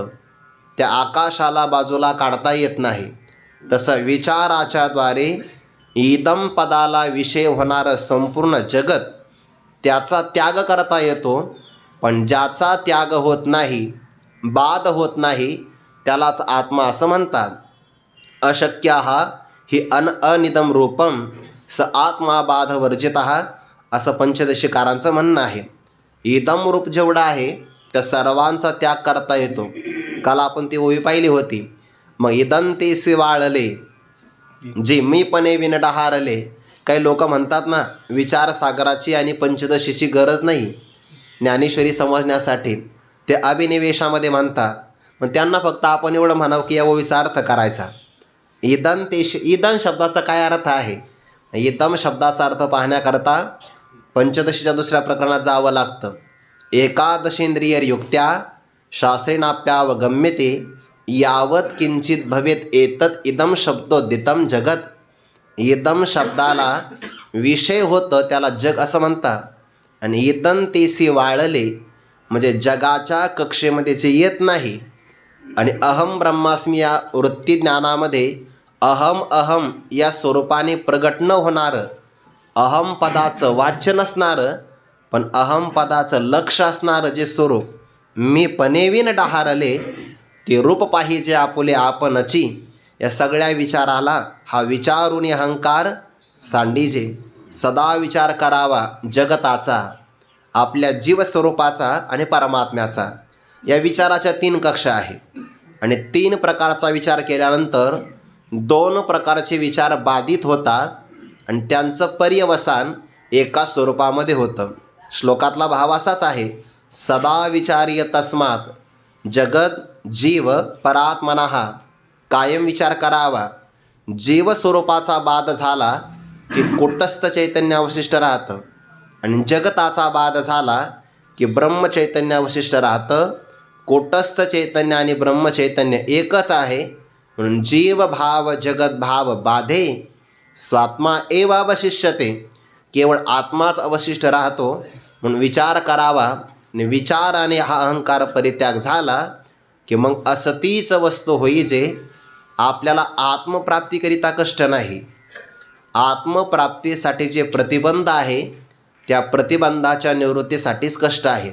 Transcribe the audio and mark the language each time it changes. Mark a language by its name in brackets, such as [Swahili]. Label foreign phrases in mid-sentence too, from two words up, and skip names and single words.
[Marathi] त्या आकाशाला बाजूला काढता येत नाही. तसं विचाराच्याद्वारे इदम पदाला विषय होणारं संपूर्ण जगत, त्याचा त्याग करता येतो. पण ज्याचा त्याग होत नाही, बाद होत नाही, त्यालाच आत्मा असं म्हणतात. [Sanskrit] अशक्यः हि अनिदम रूपम स आत्मा बाधवर्जितः, [Marathi] असं पंचदशीकारांचं म्हणणं आहे. इदम रूप जेवढं आहे त्या सर्वांचा त्याग करता येतो. काल आपण ती ओवी पाहिली होती. मग इदंतेसी वाळले, जे मीपणे विनडहारले. काही लोक म्हणतात ना, विचारसागराची आणि पंचदशीची गरज नाही ज्ञानेश्वरी समजण्यासाठी, ते अभिनिवेशामध्ये म्हणतात. मग त्यांना फक्त आपण एवढं म्हणावं की या ओवीचा अर्थ करायचा. इदन शब्दाचा काय अर्थ आहे? इदम शब्दाचा अर्थ पाहण्याकरता पंचदशीच्या दुसऱ्या प्रकरणात जावं लागतं. [Sanskrit] एकादशेंद्रिययुक्त्या शास्त्रेणाप्यावगम्यते, यावत किंचित भवेत एतत् इदम शब्दोदितम जगत. [Marathi] इदम शब्दाला विषय होतं त्याला जग असं म्हणतात. आणि इदंतेसी वाळले म्हणजे जगाच्या कक्षेमध्ये जे येत नाही. आणि [Sanskrit] अहम ब्रह्मास्मी [Marathi] या वृत्तीज्ञानामध्ये अहम अहम या स्वरूपाने प्रगट न होणारं, अहम पदाचं वाच्य नसणारं, पण अहम पदाचं लक्ष असणारं जे स्वरूप, मी पणेविन डहारले, ते रूप पाहिजे आपुले आपणची. या सगळ्या विचाराला हा विचारुनी अहंकार सांडीजे. सदा विचार करावा जगताचा, आपल्या जीवस्वरूपाचा आणि परमात्म्याचा. या विचाराच्या 3 कक्षा आहेत. आणि 3 प्रकारचा विचार केल्यानंतर 2 प्रकारचे विचार बाधित होतात आणि त्यांचं पर्यवसान एका स्वरूपामध्ये होतं. श्लोकातला भाव असाच आहे, [Sanskrit] सदा विचार्य तस्मात् जगत जीव परात्मनः. [Marathi] कायम विचार करावा. जीवस्वरूपाचा बाध झाला की कुटस्थ चैतन्य अवशिष्ट राहतं, आणि जगताचा बाध झाला की ब्रह्मचैतन्य अवशिष्ट राहतं. कुटस्थ चैतन्य आणि ब्रह्मचैतन्य एकच आहे. म्हणून [Sanskrit] जीव भाव जगत भाव बाधे स्वात्मा एव अवशिष्यते. [Marathi] केवळ आत्माच अवशिष्ट राहतो. म्हणून विचार करावा. आणि विचाराने हा अहंकार परित्याग झाला की मग असतीच वस्तू होईजे. आपल्याला आत्मप्राप्तीकरिता कष्ट नाही. आत्मप्राप्तीसाठी जे प्रतिबंध आहे त्या प्रतिबंधाच्या निवृत्तीसाठीच कष्ट आहे.